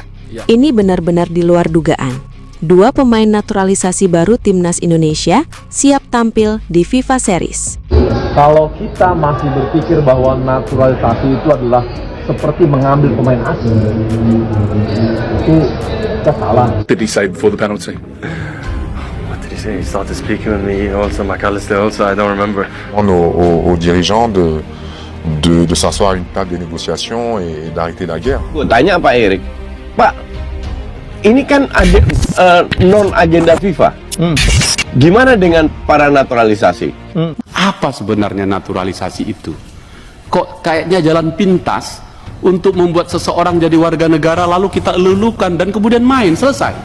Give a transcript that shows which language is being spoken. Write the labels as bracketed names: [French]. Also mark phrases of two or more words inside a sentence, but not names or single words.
[Indonesian] Ini benar-benar di luar dugaan. Dua pemain naturalisasi baru timnas Indonesia siap tampil di FIFA Series. Kalau kita masih berpikir bahwa naturalisasi itu adalah seperti mengambil pemain asing, itu kita salah. [English] Did he say before the penalty? What did he say? He started speaking with me, also McAllister, also I don't remember. [French] Aux dirigeants de s'asseoir à une table de négociation et d'arrêter la guerre. [Indonesian] Gue tanya Pak Erik, Pak, ini kan non-agenda FIFA. Gimana dengan para naturalisasi? Apa sebenarnya naturalisasi itu? Kok kayaknya jalan pintas untuk membuat seseorang jadi warga negara lalu kita lulukan dan kemudian main, selesai.